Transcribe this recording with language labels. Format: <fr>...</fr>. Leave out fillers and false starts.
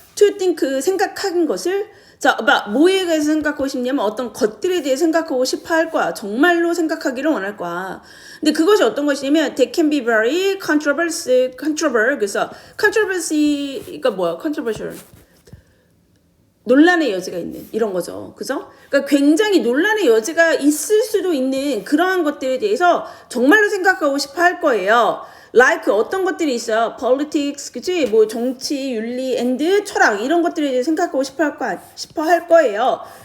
<ko>to think 생각하는 것을 자, 뭐에 대해서 생각하고 싶냐면 어떤 것들에 대해 생각하고 싶어 할 거야. 정말로 생각하기를 원할 거야. 근데 그것이 어떤 것이냐면</ko> <en>they can be very controversial.</en> <ko>그래서 controversy가 뭐야? controversial. 논란의 여지가 있는 이런 거죠. 그죠? 그러니까 굉장히 논란의 여지가 있을 수도 있는 그러한 것들에 대해서 정말로 생각하고 싶어 할 거예요. like 어떤 것들이 있어요. politics, 그치? 뭐 정치, 윤리, and 철학 이런 것들에 대해 생각하고 싶어 할 거예요.</ko>